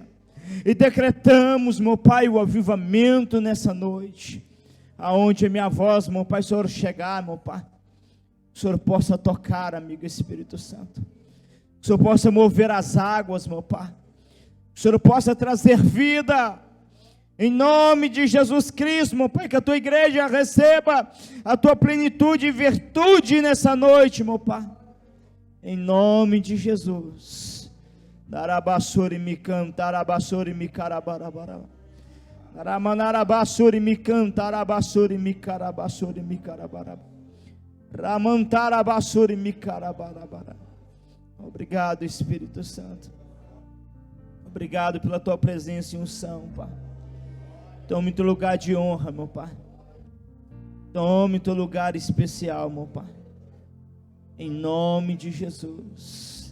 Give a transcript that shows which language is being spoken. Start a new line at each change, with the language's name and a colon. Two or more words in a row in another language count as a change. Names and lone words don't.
Portuguese: e decretamos, meu Pai, o avivamento nessa noite, aonde a minha voz, meu Pai, o Senhor chegar, meu Pai, o Senhor possa tocar, amigo Espírito Santo, o Senhor possa mover as águas, meu Pai, o Senhor possa trazer vida, em nome de Jesus Cristo, meu Pai, que a tua igreja receba a tua plenitude e virtude nessa noite, meu Pai, em nome de Jesus. Darabassuri mi cantarabassuri mi carabarabara. Ramanarabassuri mi cantarabassuri mi carabassuri mi carabaraba. Ramantarabassuri mi carabarabara. Obrigado, Espírito Santo. Obrigado pela tua presença e unção, Pai. Tome teu lugar de honra, meu Pai. Tome teu lugar especial, meu Pai. Em nome de Jesus.